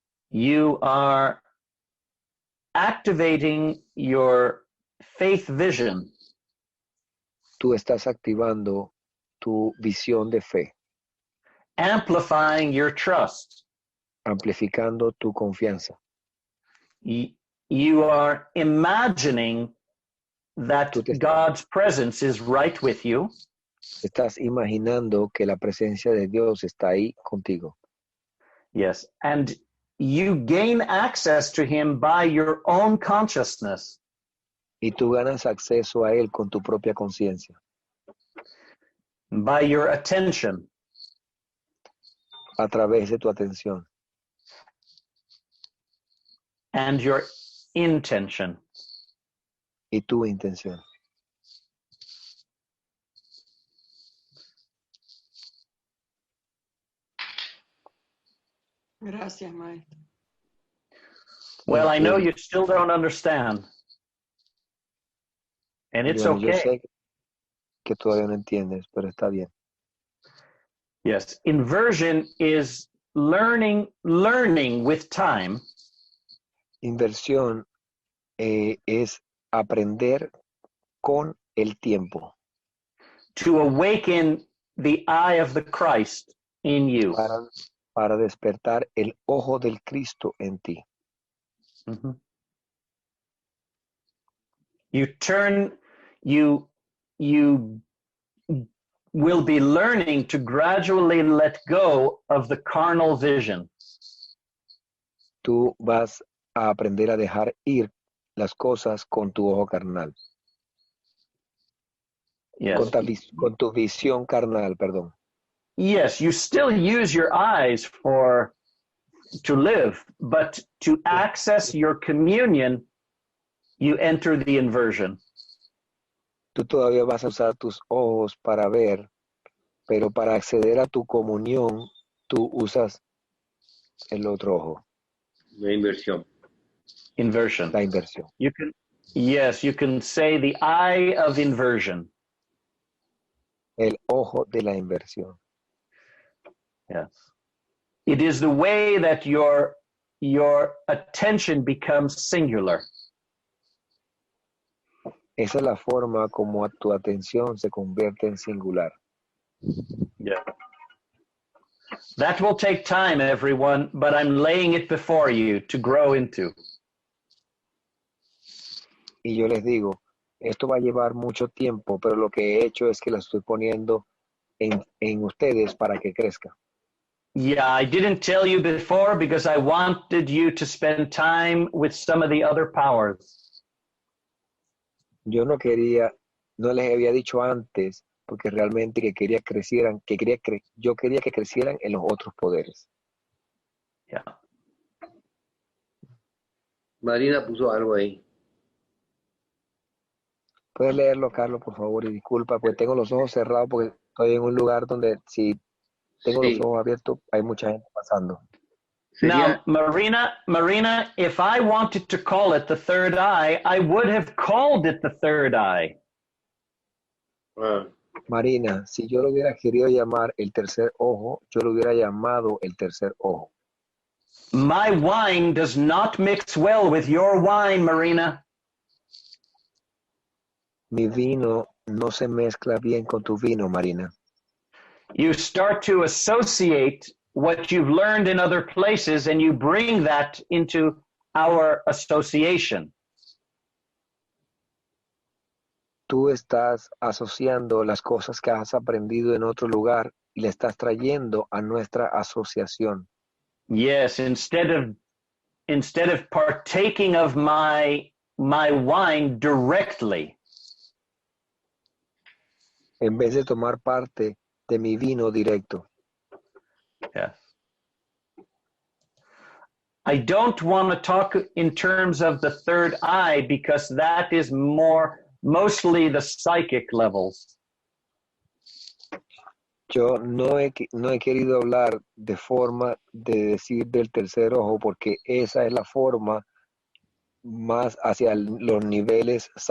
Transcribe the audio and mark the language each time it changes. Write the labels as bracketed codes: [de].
[en] You are activating your faith vision. [es] Tú estás activando tu visión de fe. [en] Amplifying your trust. [es] Amplificando tu confianza. [en] You are imagining that God's presence is right with you. [es] Estás imaginando que la presencia de Dios está ahí contigo. [en] Yes, and you gain access to him by your own consciousness. [es] Y tú ganas acceso a él con tu propia conciencia. [en] By your attention. [es] A través de tu atención. [en] And your intention. [es] y tu intención. Gracias, maestro. [en] Well, I know [es] Entiendo. [en] you still don't understand. And it's [es] Bueno, yo [en] okay. [es] sé que todavía no entiendes, pero está bien. [en] Yes. Inversion is learning with time [es] Inversión es aprender con el tiempo [en] to awaken the eye of the Christ in you. [es] para despertar el ojo del Cristo en ti. Mhm. [en] You will be learning to gradually let go of the carnal vision. [es] Tú vas a aprender a dejar ir las cosas con tu ojo carnal. [en] Yes. [es] Con tu visión carnal, perdón. [en] Yes, you still use your eyes to live, but to access your communion, you enter the inversion. [es] Tú todavía vas a usar tus ojos para ver, pero para acceder a tu comunión, tú usas el otro ojo. La inversión. [en] Inversion. [es] La inversión. [en] You can say the eye of inversion. [es] El ojo de la inversión. [en] Yes. It is the way that your attention becomes singular. [es] Esa es la forma como tu atención se convierte en singular. [en] Yeah. That will take time, everyone, but I'm laying it before you to grow into. [es] Y yo les digo, esto va a llevar mucho tiempo, pero lo que he hecho es que la estoy poniendo en ustedes para que crezca. [en] Yeah, I didn't tell you before because I wanted you to spend time with some of the other powers. [es] Yo no les había dicho antes, porque realmente que quería crecieran, yo quería que crecieran en los otros poderes. [en] Yeah. [es] Marina puso algo ahí. ¿Puedes leerlo, Carlos, por favor? Y disculpa, pues tengo los ojos cerrados porque estoy en un lugar donde si tengo los ojos abiertos hay mucha gente pasando. [en] Now, Marina, if I wanted to call it the third eye, I would have called it the third eye. [es] Marina, si yo lo hubiera querido llamar el tercer ojo, yo lo hubiera llamado el tercer ojo. [en] My wine does not mix well with your wine, Marina. [es] Mi vino no se mezcla bien con tu vino, Marina. [en] You start to associate what you've learned in other places and you bring that into our association. [es] Tú estás asociando las cosas que has aprendido en otro lugar y le estás trayendo a nuestra asociación. [en] Yes, instead of partaking of my wine directly. [es] En vez de tomar parte de mi vino directo. [en] Yes. I don't want to talk in terms of the third eye because that is mostly the psychic levels. [es] Yo no he querido hablar de forma de decir del tercer ojo porque esa es la forma más hacia los niveles